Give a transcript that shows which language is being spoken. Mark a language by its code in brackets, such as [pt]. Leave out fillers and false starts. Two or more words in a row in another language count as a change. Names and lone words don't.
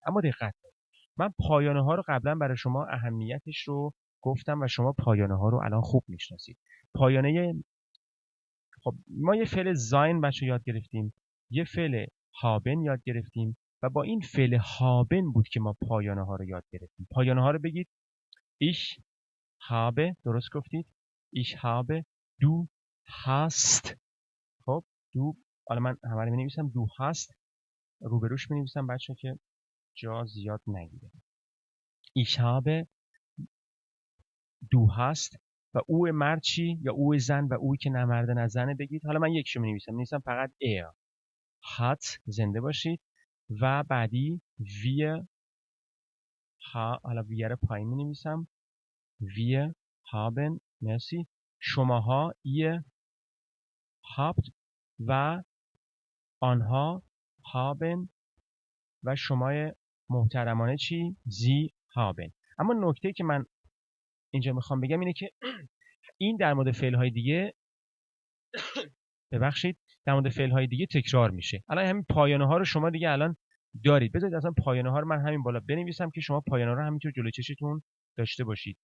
[fa] اما دقت کنید، من پایانه ها رو قبلا برای شما اهمیتش رو گفتم و شما پایانه ها رو الان خوب میشناسید. پایانه، خب ما یه فعل زاین بچه یاد گرفتیم، یه فعل هابن یاد گرفتیم و با این فعل هابن بود که ما پایانه ها رو یاد گرفتیم. پایانه ها رو بگید: [de] ich habe، [fa] درست گفتید، [de] ich habe، du hast. [fa] خب دو، حالا من همه رو می‌نویسم، [de] du hast [fa] روبروش می‌نویسم بچه که جا زیاد نگیره. [de] ich habe، du hast، [fa] و او مرد چی؟ یا او زن، و اوی که نه مرد نه زنه بگید. حالا من یکشو می‌نویسم فقط [de] er hat، [fa] زنده باشید، و بعدی wir حالا wir رو پایین می‌نویسم، [de] wir haben، [fa] مرسی، شماها [de] ihr habt، [fa] و آنها haben، و شمای محترمانه چی؟ [de] sie haben. [fa] اما نکته که من اینجا میخوام بگم اینه که این در مورد فعل‌های دیگه، ببخشید، در مورد فعل‌های دیگه تکرار میشه. الان همین پایانه ها رو شما دیگه الان دارید. بذارید اصلا پایانه ها رو من همین بالا بنویسم که شما پایانه ها رو همینطور جلوی چشتون داشته باشید.